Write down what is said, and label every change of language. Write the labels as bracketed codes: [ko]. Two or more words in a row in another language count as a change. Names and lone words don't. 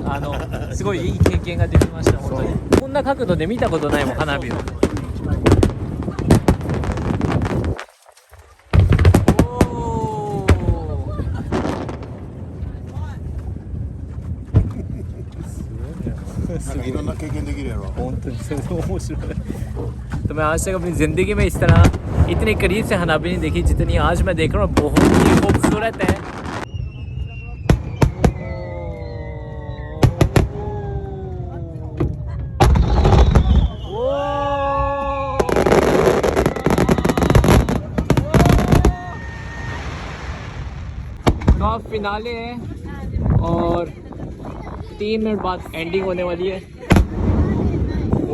[ja] すごいいい経験ができました本当に。こんな角度で見たことないもん花火を。いろんな経験できるやろ。本当にそれ面白い [hi] तो मैं आज तक अपनी ज़िंदगी में इस तरह इतने करीब से हनाबी नहीं देखी जितनी आज मैं देख रहा हूँ। बहुत ही खूबसूरत है। तो अब फिनाले है और 3 मिनट बाद एंडिंग होने वाली है।